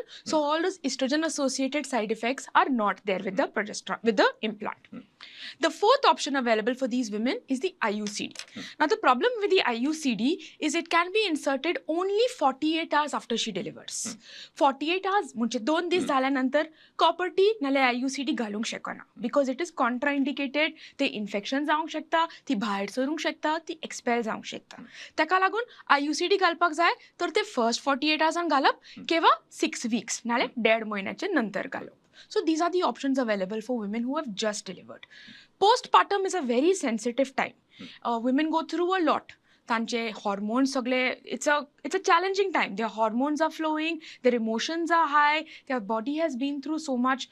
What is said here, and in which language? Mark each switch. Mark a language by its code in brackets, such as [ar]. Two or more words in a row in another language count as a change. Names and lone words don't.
[en] So all those estrogen associated side effects are not there with the progesterone, with the implant. The fourth option available for these women is the IUCD. Now the problem with the IUCD is it can be inserted only 48 hours after she delivers. 48 hours, [mr] म्हणजे 2 दिवस झाल्यानंतर [kok] copper T नाले IUCD घालूंक शकना [en] because it is contraindicated. [kok] ते इन्फेक्शन जावंक शकता, ती भायर सरूंक शकता, ती एक्सपेल जावंक शकता. ताका लागून IUCD घालपाक जाय तर ते [en] first 48 hours [kok] घालप किंवा 6 weeks नाले 1.5 महिन्याचे नंतर घालप. [en] So these are the options available for women who have just delivered. Postpartum is a very sensitive time. Women go through a lot. [kok] तांचे hormones सगळे, [en] it's a challenging time. Their hormones are flowing, their emotions are high, their body has been through so much.